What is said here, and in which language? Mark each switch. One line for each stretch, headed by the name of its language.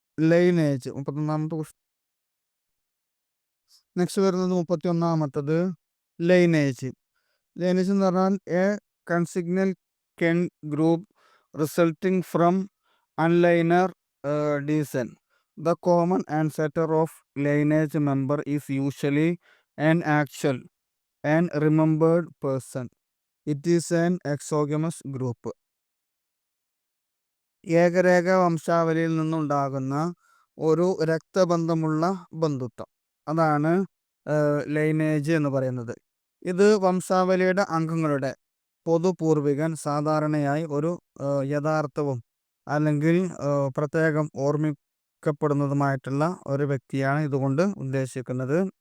English: Lineage.
Malayalam: 31ാമത്തെ
English: Question. Next
Malayalam: വരുന്നത് 31ാമത്തത്
English: Lineage. Lineage
Malayalam: എന്ന് പറഞ്ഞാൽ
English: A consanguineal kin group resulting from unilineal descent. The common ancestor of lineage member is usually an actual and remembered person. It is an exogamous group.
Malayalam: ഏകരേഖ വംശാവലിയിൽ നിന്നുണ്ടാകുന്ന ഒരു രക്തബന്ധമുള്ള ബന്ധുത്വം, അതാണ് lineage എന്ന് പറയുന്നത്. ഇത് വംശാവലിയുടെ അംഗങ്ങളുടെ പൊതുപൂർവികൻ സാധാരണയായി ഒരു യഥാർത്ഥവും അല്ലെങ്കിൽ പ്രത്യേകം ഓർമ്മിക്കപ്പെടുന്നതുമായിട്ടുള്ള ഒരു വ്യക്തിയാണ് ഇതുകൊണ്ട് ഉദ്ദേശിക്കുന്നത്.